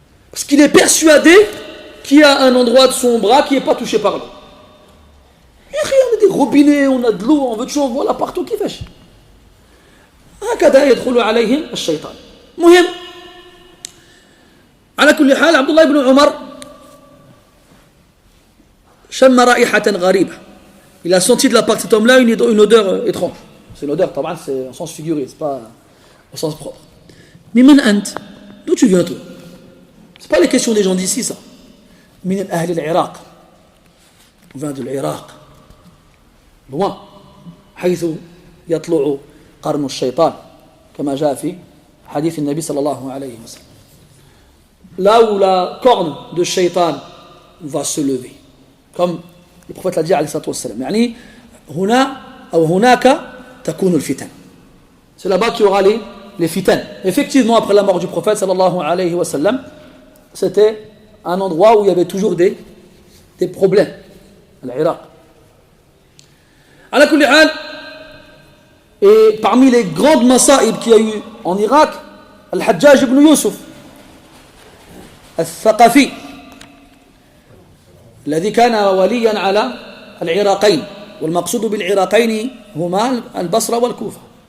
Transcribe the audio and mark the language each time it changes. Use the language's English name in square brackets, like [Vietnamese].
[French] Parce qu'il est persuadé qu'il y a un endroit de son bras qui n'est pas touché par l'eau. On a des robinets, on a de l'eau, on veut toujours voir là partout qui fait. [Arabic] هكذا يدخل عليهم الشيطان. مهم على كل حال عبد الله بن عمر شم رائحة غريبة. [French] Il a senti de la part de cet homme-là une odeur étrange. C'est l'odeur, c'est en sens figuré, c'est pas au sens propre. Mais [Arabic] man ant, [French] d'où tu viens toi? C'est pas les questions des gens d'ici ça. [Arabic] من أهل العراق. [French] On vient de l'Irak. loin [Arabic] حيث يطلع قرن الشيطان كما جاء في حديث النبي صلى الله عليه وسلم. [French] Là où la corne de Shaitan va se lever. Comme le prophète l'a dit [Arabic] عليه الصلاة والسلام. يعني هنا أو هناك تكون الفتن. [French] C'est là-bas qu'il y aura les fitan. Effectivement, après la mort du prophète sallallahu alayhi wa sallam, c'était un endroit où il y avait toujours des problèmes. L'Irak. Ala kulli hal, et parmi les grandes masa'ib qu'il y a eu en Irak, Al-Hajjaj ibn Yusuf, Al-Thaqafi, [Arabic] الذي كان وليا على العراقين والمقصود بالعراقين هما البصرة والكوفة.